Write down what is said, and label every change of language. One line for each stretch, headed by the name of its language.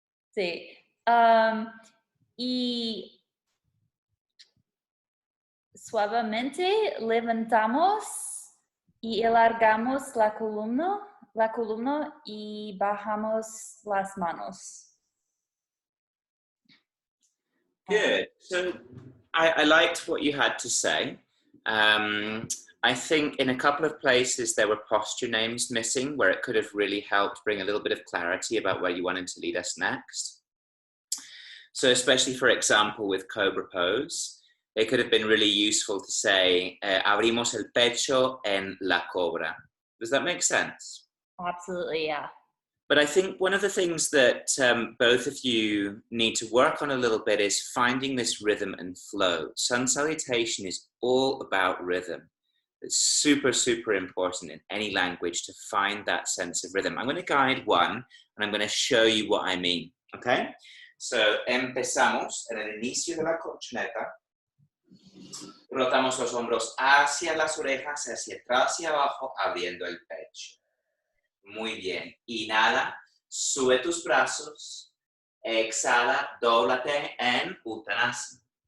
Spanish: Sí. Y suavemente levantamos y alargamos la columna y bajamos las manos.
English: Good. So I liked what you had to say. I think in a couple of places there were posture names missing where it could have really helped bring a little bit of clarity about where you wanted to lead us next. So especially, for example, with Cobra Pose, it could have been really useful to say,
Spanish: abrimos el pecho en la cobra.
English: Does that make sense? Absolutely, yeah. But I think one of the things that both of you need to work on a little bit is finding this rhythm and flow. Sun salutation is all about rhythm. It's super, super important in any language to find that sense of rhythm. I'm going to guide one and I'm going to show you what I mean, okay?
Spanish: So, empezamos en el inicio de la colchoneta. Rotamos los hombros hacia las orejas, hacia atrás y abajo, abriendo el pecho. Muy bien. Inhala, sube tus brazos. Exhala, dóblate en Uttanasana.